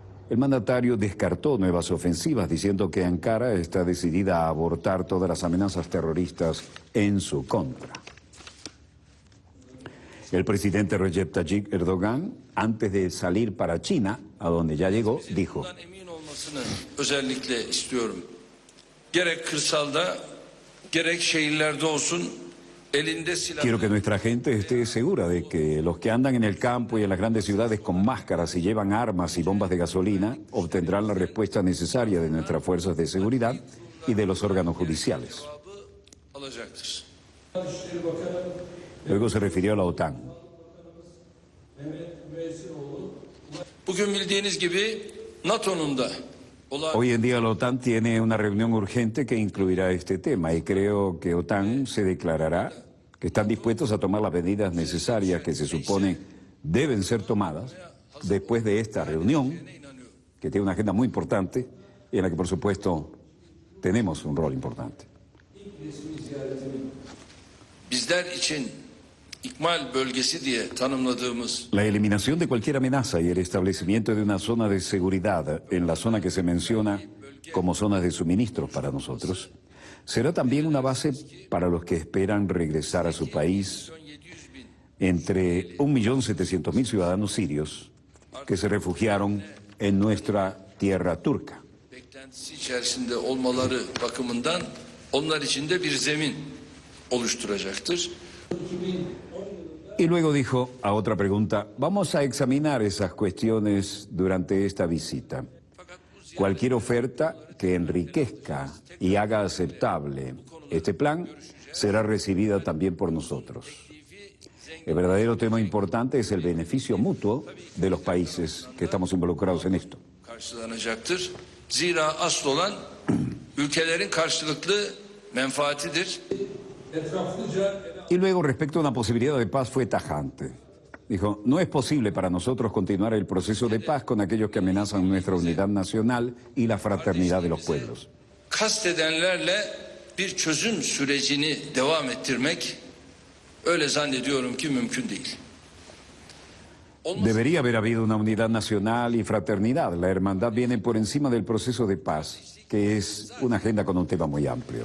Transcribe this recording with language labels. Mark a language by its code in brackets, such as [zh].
[es] El mandatario descartó nuevas ofensivas, diciendo que Ankara está decidida a abortar todas las amenazas terroristas en su contra. El presidente Recep Tayyip Erdogan, antes de salir para China, a donde ya llegó, dijo: [tr] özellikle istiyorum. Gerek kırsalda, gerek şehirlerde olsun, elinde silah. [es] Quiero que nuestra gente esté segura de que los que andan en el campo y en las grandes ciudades con máscaras y llevan armas y bombas de gasolina obtendrán la respuesta necesaria de nuestras fuerzas de seguridad y de los órganos judiciales. [tr] Alacaktır. [es] Luego se refirió a la OTAN. [tr] Bugün bildiğiniz gibi NATO'nun da [es] Hoy en día la OTAN tiene una reunión urgente que incluirá este tema y creo que OTAN se declarará que están dispuestos a tomar las medidas necesarias que se supone deben ser tomadas después de esta reunión, que tiene una agenda muy importante y en la que por supuesto tenemos un rol importante. [tr] bizler için ikmal bölgesi diye tanımladığımız [es] La eliminación de cualquier amenaza y el establecimiento de una zona de seguridad en la zona que se menciona como zonas de suministros para nosotros será también una base para los que esperan regresar a su país, entre 1.700.000 ciudadanos sirios que se refugiaron en nuestra tierra turca. [tr] beklentisi içerisinde olmaları bakımından onlar için de bir zemin oluşturacaktır. [es] Y luego dijo a otra pregunta: vamos a examinar esas cuestiones durante esta visita. Cualquier oferta que enriquezca y haga aceptable este plan será recibida también por nosotros. El verdadero tema importante es el beneficio mutuo de los países que estamos involucrados en esto. [tr] Karşılanacaktır. Zira asıl olan ülkelerin karşılıklı menfaatidir. [es] Y luego, respecto a una posibilidad de paz, fue tajante. Dijo: no es posible para nosotros continuar el proceso de paz con aquellos que amenazan nuestra unidad nacional y la fraternidad de los pueblos. [tr] Kastedenlerle bir çözüm sürecini devam ettirmek öyle zannediyorum ki mümkün değil. [es] Debería haber habido una unidad nacional y fraternidad. La hermandad viene por encima del proceso de paz, que es una agenda con un tema muy amplio.